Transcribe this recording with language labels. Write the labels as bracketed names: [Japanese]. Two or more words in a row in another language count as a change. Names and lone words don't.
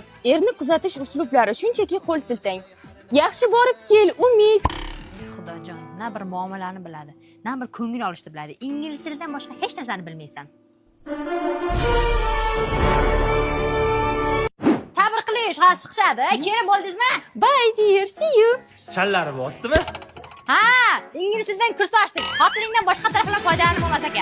[Uzbek] Erni kuzatish uslublari shunchaki qo'l siltang. Yaxshi borib kel, Umid. Xudojon, na bir muomalani biladi, na bir ko'ngil olishni biladi. Ingliz tilidan boshqa hech narsani bilmaysan. Sabr qilish, hozir chiqishadi. Kelin bo'ldingizmi? [English] Bye dear, see you. [Uzbek] Challari bo'ptimi? Ha, ingliz tilidan kurs ochdik. Xotiningdan boshqa taraflar foydalanib bo'lmas ekan.